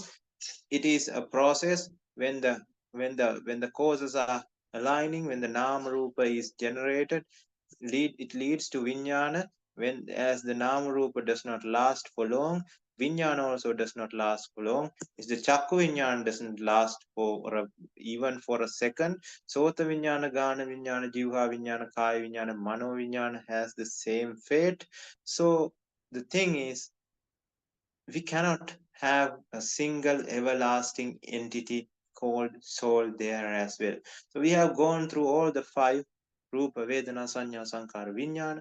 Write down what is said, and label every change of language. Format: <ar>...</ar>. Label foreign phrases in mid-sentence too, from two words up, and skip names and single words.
<en>It is a process. When the causes are aligning, when the</en> <pi>nama rupa</pi> <en>is generated, it leads to vijnana. When as the</en> <pi>nama rupa</pi> <en>does not last for long, vijnana also does not last for long. Is the</en> <pi>chakku vijnana</pi> <en>doesn't last for even for a second.</en> <pi>Sota vijnana, gana vijnana, jivha vijnana, kaya vijnana, mano vijnana</pi> <en>has the same fate. So the thing is, we cannot have a single everlasting entity called soul there as well. So we have gone through all the five:</en> <pi>Rupa, Vedana, Sanya, Sankara, Vijnana.</pi>